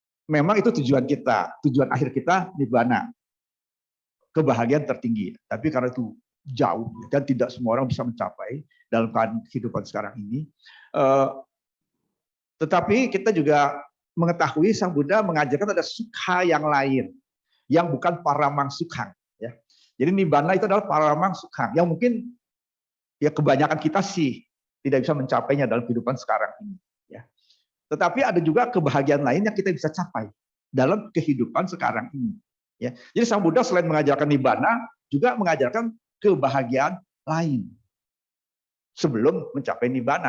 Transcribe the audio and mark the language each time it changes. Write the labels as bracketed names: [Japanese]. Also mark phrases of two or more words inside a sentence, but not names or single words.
[Indonesian] memang itu tujuan kita, tujuan akhir kita nibbana, kebahagiaan tertinggi. Tapi karena itu jauh dan tidak semua orang bisa mencapai dalam kehidupan sekarang ini. Tetapi kita juga mengetahui Sang Buddha mengajarkan ada sukha yang lain, yang bukan [Pali] paramang sukhang. [Indonesian] Ya. Jadi nibbana itu adalah [Pali] paramang sukhang, [Indonesian] yang mungkin ya kebanyakan kita sih tidak bisa mencapainya dalam kehidupan sekarang ini. Ya. Tetapi ada juga kebahagiaan lain yang kita bisa capai dalam kehidupan sekarang ini. Ya. Jadi Sang Buddha selain mengajarkan nibbana, juga mengajarkan kebahagiaan lain sebelum mencapai nibbana.